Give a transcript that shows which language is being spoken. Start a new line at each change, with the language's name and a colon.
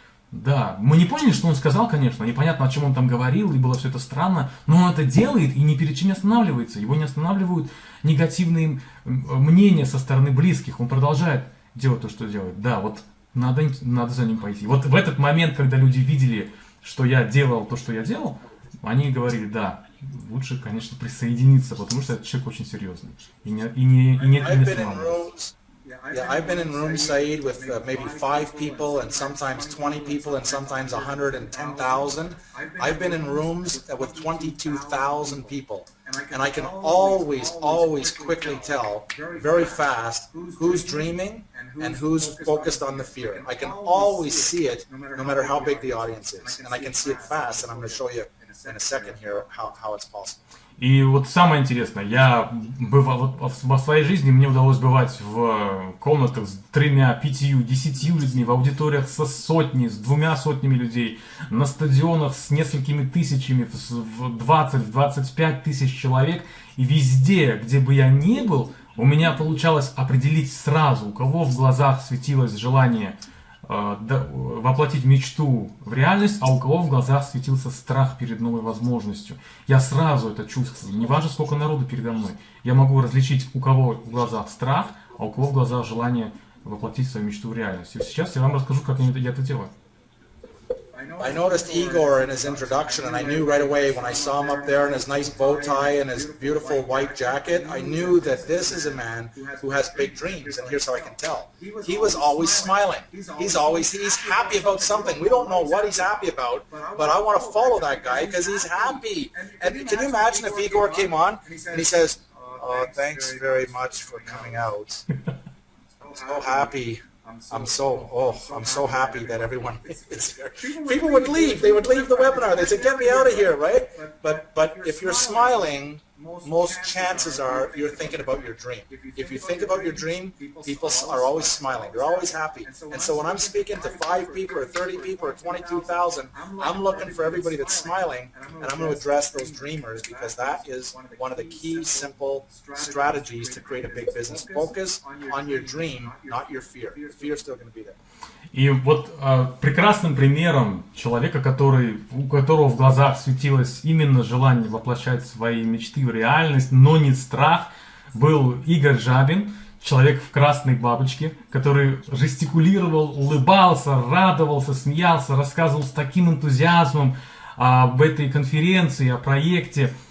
Russian: Да, мы не поняли, что он сказал, конечно, непонятно, о чем он там говорил, и было все это странно, но он это делает и ни перед чем не останавливается, его не останавливают негативные мнения со стороны близких, он продолжает делать то, что делает. Да, вот надо за ним пойти. Вот в этот момент, когда люди видели, что я делал то, что я делал, они говорили: да, лучше, конечно, присоединиться, потому что этот человек очень серьезный. И не останавливается.
English: Yeah, I've been in rooms, Saeed, with maybe 5 people and sometimes 20 people and sometimes 110,000. I've been in rooms with 22,000 people. And I can always quickly tell very fast who's dreaming and who's focused on the fear. I can always see it no matter how big the audience is. And I can see it fast, and I'm going to show you in a second here how it's possible. И вот самое интересное, я бывал во своей жизни, мне удалось бывать в комнатах с 3, 5, 10 людьми, в аудиториях со сотней, с 2 сотнями людей, на стадионах с несколькими тысячами, в 20-25 тысяч человек. И везде, где бы я ни был, у меня получалось определить сразу, у кого в глазах светилось желание воплотить мечту в реальность, а у кого в глазах светился страх перед новой возможностью. Я сразу это чувствую. Не важно, сколько народу передо мной. Я могу различить, у кого в глазах страх, а у кого в глазах желание воплотить свою мечту в реальность. И сейчас я вам расскажу, как я это делаю. I noticed Igor in his introduction, and I knew right away when I saw him up there in his nice bow tie and his beautiful white jacket, I knew that this is a man who has big dreams, and here's how I can tell. He was always smiling. He's happy about something. We don't know what he's happy about, but I want to follow that guy because he's happy. And can you imagine if Igor came on and he says, "Oh, thanks very much for coming out. I'm so happy. I'm so happy that everyone is here." People would leave. They would leave the webinar. They'd say, "Get me out of here," right? But if you're smiling, most chances are you're thinking about your dream. If you think about your dream, people are always smiling. They're always happy. And so when I'm speaking to 5 people or 30 people or 22,000, I'm looking for everybody that's smiling, and I'm going to address those dreamers because that is one of the key simple strategies to create a big business. Focus on your dream, not your fear. Your fear is still going to be there.
Russian: И вот прекрасным примером человека, у которого в глазах светилось именно желание воплощать свои мечты в реальность, но не страх, был Игорь Жабин, человек в красной бабочке, который жестикулировал, улыбался, радовался, смеялся, рассказывал с таким энтузиазмом об этой конференции, о проекте.